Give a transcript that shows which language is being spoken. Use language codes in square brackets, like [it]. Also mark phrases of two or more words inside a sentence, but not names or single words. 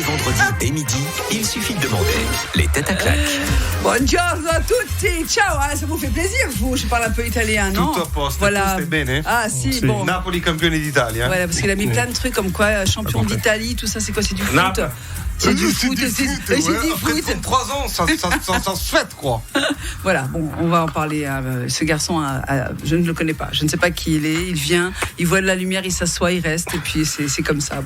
[fr] vendredi dès midi, il suffit de demander les têtes à claques. [it] Buongiorno a tutti, ciao, [fr] ça vous fait plaisir, je parle un peu italien, non? [it] Tutto a posto, [fr] voilà. [it] tu stai bene? Ah si, Sì. [fr] bon. [it] Napoli campione d'Italia. [fr] Voilà, parce qu'il a mis plein de trucs comme quoi, champion d'Italie, tout ça, c'est quoi? C'est du foot? C'est du foot, c'est du Après foot. 33 ans, ça se fête, quoi. Voilà, bon, on va en parler. Ce garçon, je ne le connais pas. Je ne sais pas qui il est. Il vient, il voit de la lumière, il s'assoit, il reste, et puis c'est comme ça.